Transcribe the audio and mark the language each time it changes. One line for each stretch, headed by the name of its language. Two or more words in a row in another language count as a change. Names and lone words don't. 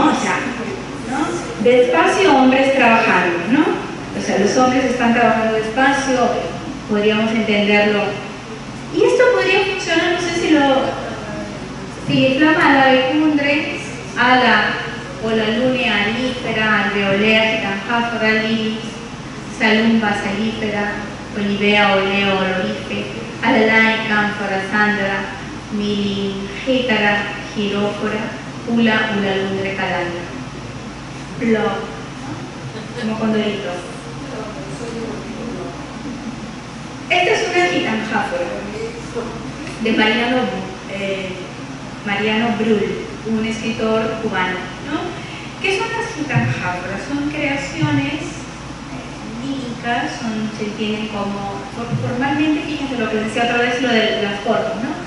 Spanish: O sea, ¿no? Despacio, hombres trabajando, ¿no? O sea, los hombres están trabajando despacio, podríamos entenderlo. Y esto podría funcionar, no sé si flama la vecundre, o la lune alífera, alveolea, gitanjáfora, lilis, salumba, salífera, olivea, oleo, olorife, alalai, cánfora, sandra, Milingétara, girófora, ula, ulalundre, calandra. Blo, como condorito. Esta es una gitanjáfora de Mariano Brull, un escritor cubano, ¿no? ¿Qué son las gitanjáforas? Son creaciones líricas, se entienden como, formalmente, fíjense lo que decía otra vez, lo de la forma, ¿no?